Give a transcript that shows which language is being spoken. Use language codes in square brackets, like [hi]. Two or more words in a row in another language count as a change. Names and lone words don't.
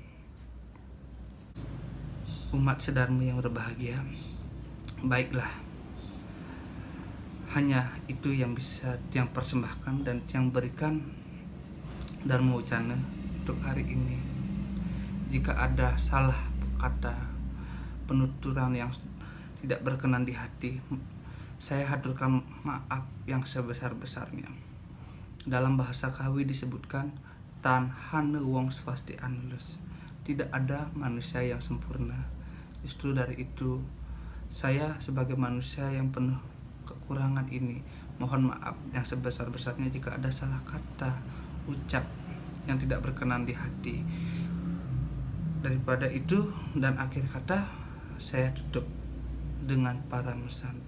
[id] Umat Sedharma yang berbahagia, baiklah, hanya itu yang bisa yang persembahkan dan yang berikan Dharma Wacana untuk hari ini. Jika ada salah kata, penuturan yang tidak berkenan di hati, saya haturkan maaf yang sebesar-besarnya. Dalam bahasa Kawi disebutkan [kaw] tan hane wong swasti anulus. [id] Tidak ada manusia yang sempurna. Justru dari itu, saya sebagai manusia yang penuh kekurangan ini mohon maaf yang sebesar-besarnya jika ada salah kata, ucap yang tidak berkenan di hati. Daripada itu dan akhir kata, saya tutup dengan Paranusanti.